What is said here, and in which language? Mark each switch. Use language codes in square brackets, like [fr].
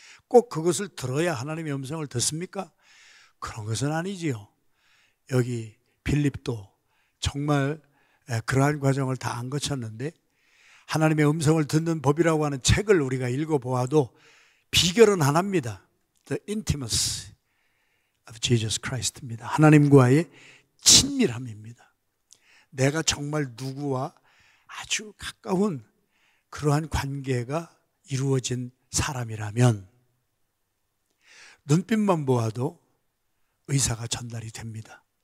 [ko] 꼭 그것을 들어야 하나님의 음성을 듣습니까? 그런 것은 아니지요. 여기 빌립도 정말 그러한 과정을 다 안 거쳤는데 하나님의 음성을 듣는 법이라고 하는 책을 우리가 읽어보아도 비결은 하나입니다. [en] The intimacy of Jesus Christ입니다. [ko] 하나님과의 친밀함입니다. 내가 정말 누구와 아주 가까운 그러한 관계가 이루어진 사람이라면 눈빛만 보아도 의사가 전달이 됩니다.